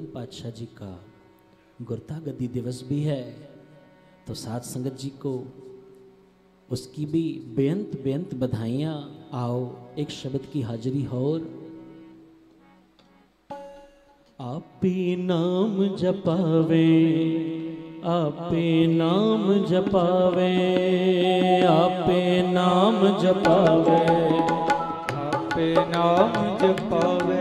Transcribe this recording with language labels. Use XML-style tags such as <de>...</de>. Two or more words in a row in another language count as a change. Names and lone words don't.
<hi>पातशाह जी का गुरता गद्दी दिवस भी है, तो साथ संगत जी को उसकी भी बेअंत बेअंत बधाइयाँ। आओ एक शब्द की हाजिरी और।</hi> <pa>आपे नाम जपावे, आपे नाम जपावे, आपे नाम जपावे, आपे नाम जपावे,</pa>